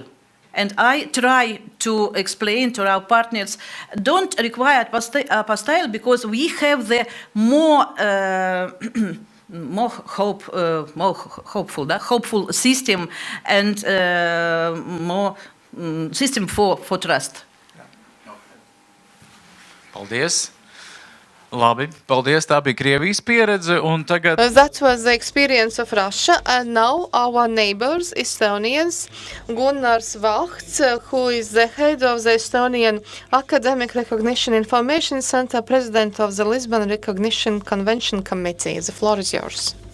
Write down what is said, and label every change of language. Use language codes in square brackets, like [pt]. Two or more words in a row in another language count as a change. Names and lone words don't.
[en] And I try to explain to our partners, don't require apostille, because we have the more hopeful system and more system for trust. [lv] Paldies. Labi, paldies. Tā bija Krievijas pieredze, un tagad [en] That was the experience of Russia, and now our neighbors, Estonians, Gunnars Vahts, who is the head of the Estonian Academic Recognition Information Center, president of the Lisbon Recognition Convention Committee. The floor is yours.